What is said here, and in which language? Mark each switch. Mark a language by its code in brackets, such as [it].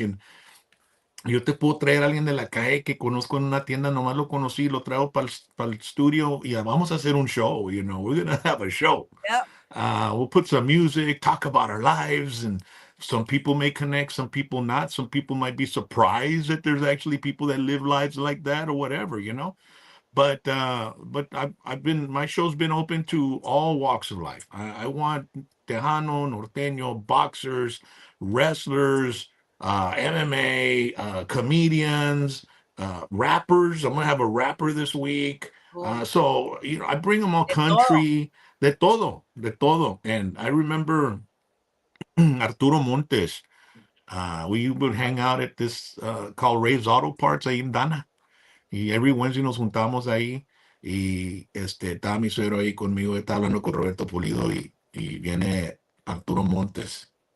[es] And yo te puedo traer a alguien de la calle que conozco en una tienda, nomás lo conocí, lo traigo para el estudio y vamos a hacer un show, [en] we're going to have a show. Yep. We'll put some music, talk about our lives, and some people may connect, some people not. Some people might be surprised that there's actually people that live lives like that or whatever. But I've been my show's been open to all walks of life. I want Tejano, Norteño, boxers, wrestlers, MMA, comedians, rappers. I'm gonna have a rapper this week. Cool. So I bring them all [es] De todo. [en] country, [es] de todo. [en] And I remember Arturo Montes. We would hang out at this called Ray's Auto Parts [es] ahí en Dana. Y [en] every Wednesday [es] nos juntamos ahí y estaba mi suegro ahí conmigo, estaba hablando con Roberto Pulido y viene Arturo Montes.